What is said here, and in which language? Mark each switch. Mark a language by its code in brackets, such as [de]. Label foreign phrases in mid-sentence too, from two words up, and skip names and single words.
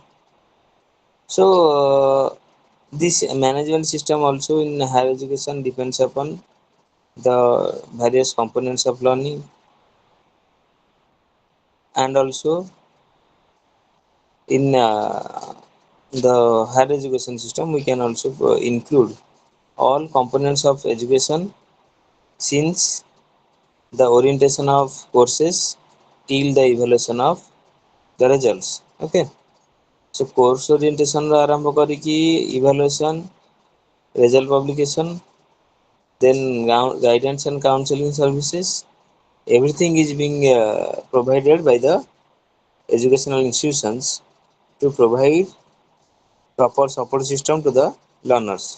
[en] So this management system also in higher education depends upon the various components of learning and also in the higher education system we can also include all components of education since the orientation of courses till the evaluation of the results. Okay. So course orientation [or] ରୁ ଆରମ୍ଭ କରିକି [en] evaluation, result publication, then guidance and counseling services, everything is being provided by the educational institutions to provide proper support system to the learners.